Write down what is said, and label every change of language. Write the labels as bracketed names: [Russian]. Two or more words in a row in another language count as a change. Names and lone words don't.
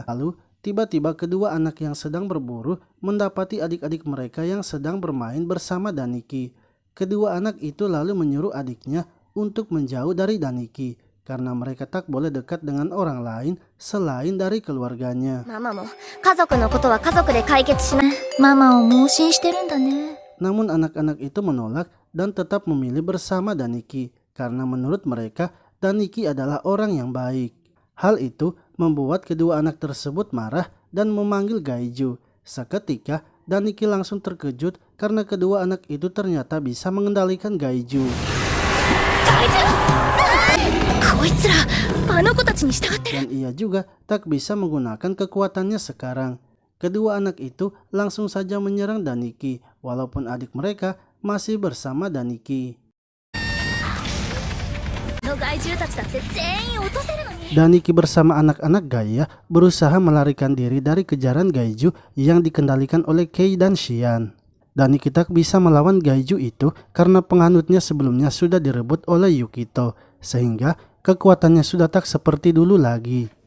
[Indonesian] Lalu tiba-tiba kedua anak yang sedang berburu mendapati adik-adik mereka yang sedang bermain bersama Daniki. Kedua anak itu lalu menyuruh adiknya untuk menjauh dari Daniki karena mereka tak boleh dekat dengan orang lain selain dari keluarganya. [Japanese] ママも家族のことは家族で解決しない。ママを盲信してるんだね。 [Indonesian] Namun anak-anak itu menolak dan tetap memilih bersama Daniki karena menurut mereka Daniki adalah orang yang baik. Hal itu membuat kedua anak tersebut marah dan memanggil Gaiju. Seketika Daniki langsung terkejut karena kedua anak itu ternyata bisa mengendalikan Gaiju. [Japanese] こいつらあの子たちに従ってる。 [Indonesian] Dan ia juga tak bisa menggunakan kekuatannya sekarang. Kedua anak itu langsung saja menyerang Daniki walaupun adik mereka masih bersama Daniki. [Japanese] の害獣たちだって全員落とせるのに。 [Indonesian] Daniki bersama anak-anak Gaia berusaha melarikan diri dari kejaran Gaiju yang dikendalikan oleh Kei dan Xian. Daniki tak bisa melawan Gaiju itu karena penganutnya sebelumnya sudah direbut oleh Yukito, sehingga kekuatannya sudah tak seperti dulu lagi.